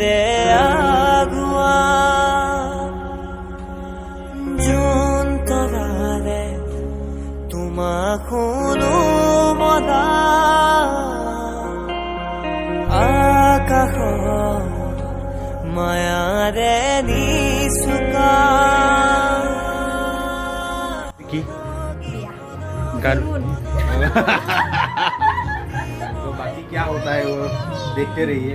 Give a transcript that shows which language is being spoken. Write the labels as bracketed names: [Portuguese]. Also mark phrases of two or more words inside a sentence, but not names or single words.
[Assamese] আগুয়া যন্তৰাৰে তোমাক শুনো মনা আকাশ মায়াৰে নিচুকা কি গান [Hindi] तो बाकी क्या होता है वो देखते रहिए